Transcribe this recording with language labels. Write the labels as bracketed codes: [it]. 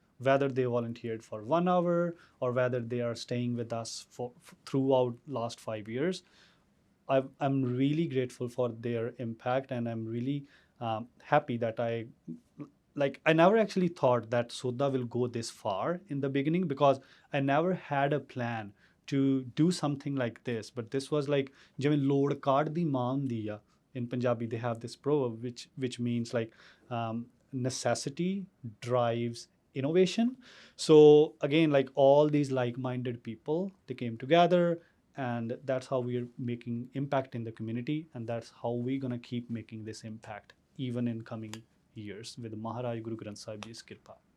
[en] Whether they volunteered for 1 hour or whether they are staying with us throughout last 5 years, I'm really grateful for their impact, and I'm really happy that I never actually thought that S.O.U.D.A will go this far in the beginning, because I never had a plan to do something like this. But this was like [pa] ਜਿਵੇਂ ਲੋੜ ਕਾਢ ਦੀ ਮਾਂ ਹੁੰਦੀ ਆ. [en] In Punjabi they have this proverb which means like necessity drives innovation. So again, like all these like-minded people, they came together, and that's how we're making impact in the community, and that's how we're going to keep making this impact even in coming years with Maharaj Guru Granth Sahib Ji's Kirpa.